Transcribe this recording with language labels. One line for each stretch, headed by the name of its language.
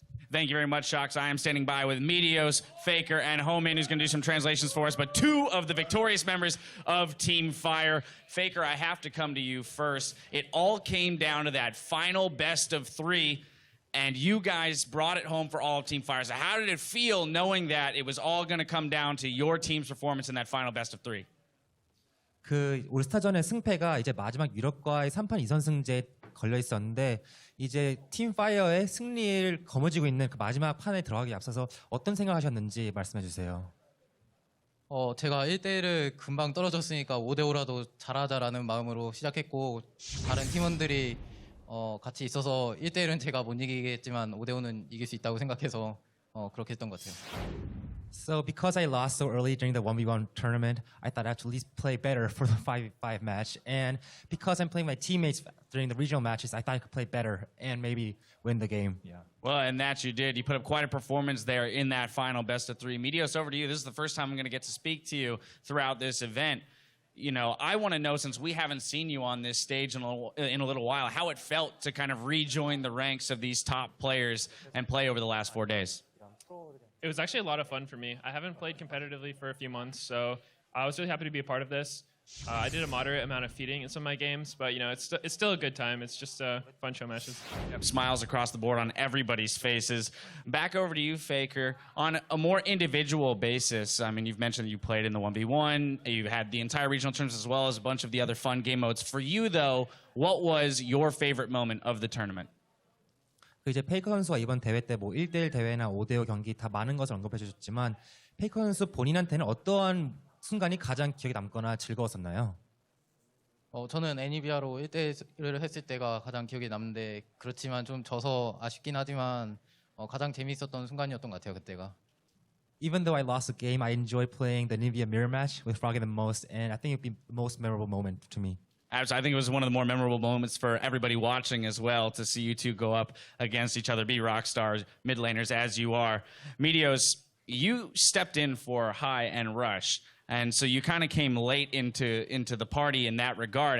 English: Thank you very much, Shocks. I am standing by with Meteos, Faker, and Homan, who's going to do some translations for us, but 2 of the victorious members of Team Fire. Faker, I have to come to you first. It all came down to that final best of 3, and you guys brought it home for all of Team Fire. So how did it feel knowing that it was all going to come down to your team's performance in that final best of 3?
Korean: 그 올스타전의 승패가 이제 마지막 유럽과의 3판 2선승제 걸려 있었는데 이제 팀 파이어의 승리를 거머쥐고 있는 그 마지막 판에 들어가기 앞서서 어떤 생각하셨는지 말씀해 주세요. 제가 1대1을 금방 떨어졌으니까 5대5라도 잘하자라는 마음으로 시작했고 다른 팀원들이 같이 있어서 1대1은 제가 못 이기겠지만 5대5는 이길 수 있다고 생각해서 그렇게 했던 것 같아요.
English: So because I lost so early during the 1v1 tournament, I thought I had to at least play better for the 5v5 match. And because I'm playing my teammates during the regional matches, I thought I could play better and maybe win the game. Yeah. Well, and that you did. You put up quite a performance there in that final best of three. Medios, over to you. This is the first time I'm going to get to speak to you throughout this event. You know, I want to know, since we haven't seen you on this stage in a little while, how it felt to kind of rejoin the ranks of these top players and play over the last 4 days. It was actually a lot of fun for me. I haven't played competitively for a few months, so I was really happy to be a part of this. I did a moderate amount of feeding in some of my games, but you know, it's still a good time. It's just fun show matches. Yep, smiles across the board on everybody's faces. Back over to you, Faker. On a more individual basis, I mean, you've mentioned that you played in the 1v1. You've had the entire regional tournaments as well as a bunch of the other fun game modes. For you, though, what was your favorite moment of the tournament?
Korean: 그 이제 페이커 선수가 이번 대회 때 뭐 1대1 대회나 5대5 경기 다 많은 것을 언급해 주셨지만 페이커 선수 본인한테는 어떠한 순간이 가장 기억에 남거나 즐거웠었나요? 저는 애니비아로 1대1을 했을 때가 가장 기억에 남는데 그렇지만 좀 져서 아쉽긴 하지만 가장 재미있었던 순간이었던 것 같아요, 그때가.
English: Even though I lost the game, I enjoyed playing the Nivea mirror match with Froggy the most, and I think it'd be the most memorable moment to me. I think it was one of the more memorable moments for everybody watching as well, to see you two go up against each other, be rock stars, mid laners as you are. Medios, you stepped in for High and Rush, and so you kind of came late into the party in that regard.